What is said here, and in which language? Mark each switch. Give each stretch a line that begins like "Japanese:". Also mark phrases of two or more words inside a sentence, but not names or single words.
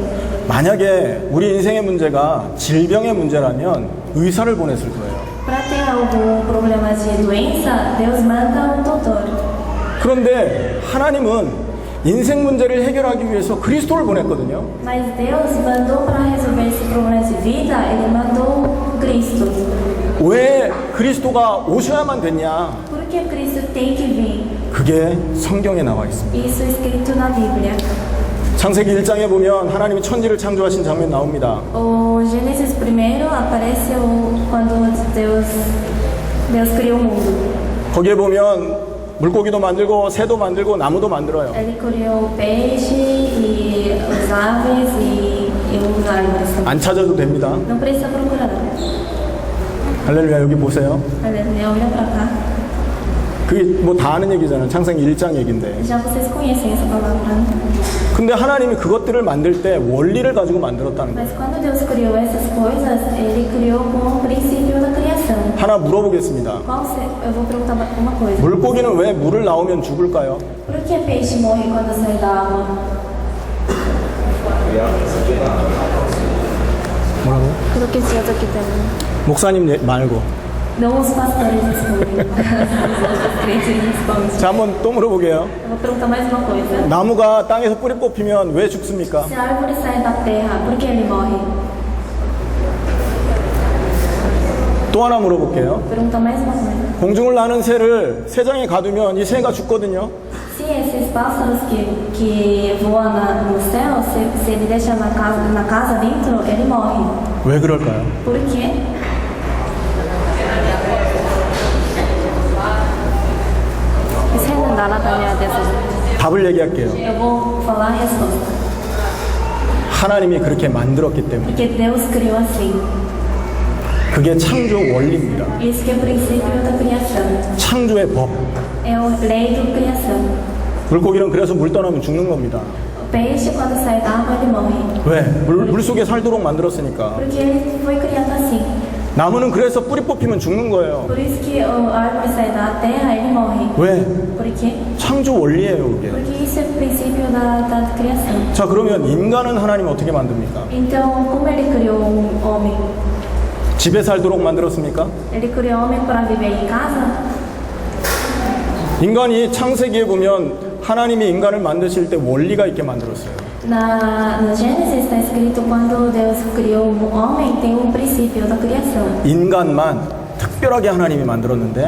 Korean: 만약에 우리 인생의 문제가 질병의 문제라면 의사를 보냈을 거예요.
Portuguese: Para ter algum problema de doença, Deus manda um doutor.
Korean: 그런데 하나님은 인생 문제를 해결하기 위해서 그리스도를 보냈거든요.
Portuguese: Mas Deus mandou para resolver esse problema de vida, Ele mandou Cristo.
Korean: 왜 그리스도가 오셔야만 됐냐?
Portuguese: Por que Cristo tem que vir?
Korean: 그게 성경에 나와 있습니다.
Portuguese: Isso é escrito na Bíblia.
Korean: 창세기 1장에 보면 하나님이 천지를 창조하신 장면 나옵니다.
Portuguese: O Gênesis primeiro aparece quando Deus criou o mundo.
Korean: 거기에 보면 물고기도 만들고 새도 만들고 나무도 만들어요.
Portuguese: Ele criou o peixe e as aves e os árvores também.
Korean: 안 찾아도 됩니다.
Portuguese: Não precisa procurar.
Korean: 할렐루야. 여기 보세요.
Portuguese: Aleluia, olha pra cá.
Korean: 그게 뭐 다 아는 얘기잖아요. 창세기 1장 얘기인데.
Portuguese: Já vocês conhecem essa palavra, né?
Korean: 근데 하나님이 그것들을 만들 때 원리를 가지고 만들었다는 거예요.
Portuguese: Mas quando Deus criou essas coisas, Ele criou com o princípio da criação.
Korean: 하나 물어보겠습니다.
Portuguese: Eu vou perguntar uma coisa.
Korean: 물고기는 왜 물을 나오면 죽을까요?
Portuguese: Por que peixe morre quando sai da água?
Korean: 뭐라고?
Portuguese: Porque se aqui também.
Korean: 목사님 말고.
Portuguese: Não os pastores respondem. Os crentes respondem.
Korean: 자, 한번 또 물어보게요.
Portuguese: Eu vou perguntar mais uma coisa.
Korean: 나무가 땅에서 뿌리 뽑히면 왜 죽습니까?
Portuguese: Se a árvore sai da terra, por que ele morre?
Korean: 또 하나 물어볼게요.
Portuguese: Pergunta mais uma coisa.
Korean: 공중을 나는 새를 새장에 가두면 이 새가 죽거든요.
Portuguese: Se esses pássaros que voam no céu, se ele deixa na casa dentro, ele morre.
Korean: 왜 그럴까요?
Portuguese: Por quê?
Korean: 새는 날아다녀야 돼서. 답을 얘기할게요.
Portuguese: Eu vou falar a resposta.
Korean: 하나님이 그렇게 만들었기 때문에.
Portuguese: Porque Deus criou assim.
Korean: 그게 창조 원리입니다.
Portuguese: Isso que é o princípio da criação.
Korean: 창조의 법.
Portuguese: É a lei da criação.
Korean: 물고기는 그래서 물 떠나면 죽는 겁니다.
Portuguese: O peixe, quando sai da água, ele morre.
Korean: 왜? 물 속에 살도록 만들었으니까.
Portuguese: Porque ele foi criado assim.
Korean: 나무는 그래서 뿌리 뽑히면 죽는 거예요.
Portuguese: Por isso que a árvore sai da terra, ele morre.
Korean: 왜?
Portuguese: Por quê?
Korean: 창조 원리예요, 그게.
Portuguese: Porque isso é o princípio da criação.
Korean: 자, 그러면 인간은 하나님 어떻게 만듭니까?
Portuguese: Então, como ele criou o homem?
Korean: 집에 살도록 만들었습니까?
Portuguese: Ele criou o homem para viver em casa?
Korean: 인간이 창세기에 보면 하나님이 인간을 만드실 때 원리가 있게 만들었어요.
Portuguese: No Gênesis está escrito quando Deus criou o homem, tem um princípio da criação.
Korean: 인간만 특별하게 하나님이 만들었는데